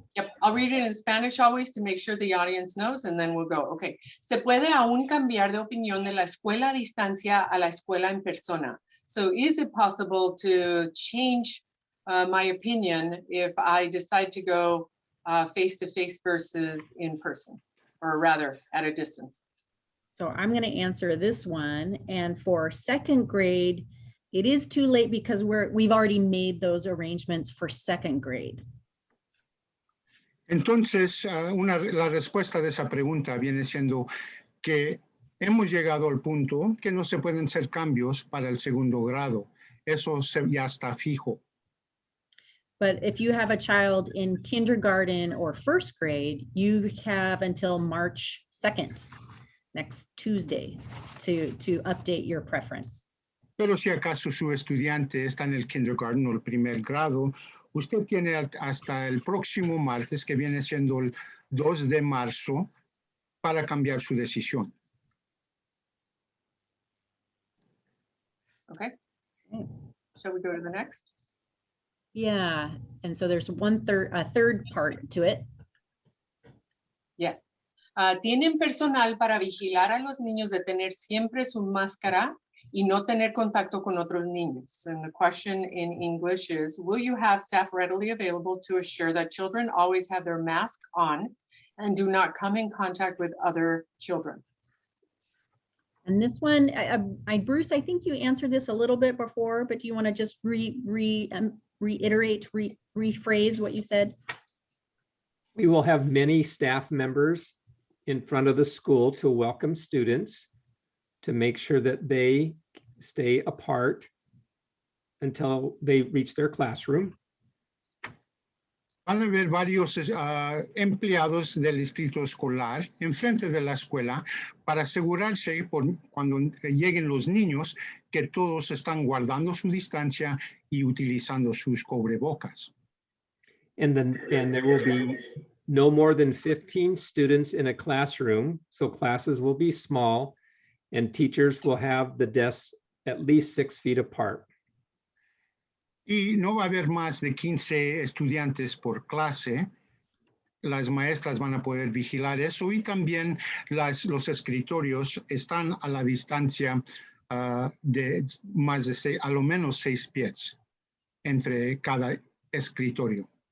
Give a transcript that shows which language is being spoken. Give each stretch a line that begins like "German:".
English: Yep, I'll read it in Spanish always to make sure the audience knows, and then we'll go. Okay.
Spanish: Se puede aún cambiar de opinión de la escuela a distancia a la escuela en persona.
English: So is it possible to change my opinion if I decide to go face-to-face versus in person, or rather at a distance? So I'm going to answer this one. And for second grade, it is too late because we've already made those arrangements for second grade.
Spanish: Entonces, la respuesta de esa pregunta viene siendo que hemos llegado al punto que no se pueden hacer cambios para el segundo grado. Eso ya está fijo.
English: But if you have a child in kindergarten or first grade, you have until March 2nd, next Tuesday, to update your preference.
Spanish: Pero si acaso su estudiante está en el kindergarten o el primer grado, usted tiene hasta el próximo martes, que viene siendo el 2 de marzo, para cambiar su decisión.
English: Okay. Shall we go to the next? Yeah, and so there's a third part to it. Yes.
Spanish: ¿Tienen personal para vigilar a los niños de tener siempre su máscara y no tener contacto con otros niños?
English: And the question in English is, will you have staff readily available to assure that children always have their mask on and do not come in contact with other children? And this one, Bruce, I think you answered this a little bit before, but do you want to just reiterate, rephrase what you said? We will have many staff members in front of the school to welcome students, to make sure that they stay apart until they reach their classroom.
Spanish: Van a haber varios empleados del distrito escolar enfrente de la escuela para asegurarse cuando lleguen los niños que todos están guardando su distancia y utilizando sus cubrebocas.
English: And there will be no more than 15 students in a classroom, so classes will be small, and teachers will have the desks at least 6 feet apart.
Spanish: Y no va a haber más de 15 estudiantes por clase. Las maestras van a poder vigilar eso, y también los escritorios están a la distancia de más de a lo menos 6 pies entre cada escritorio.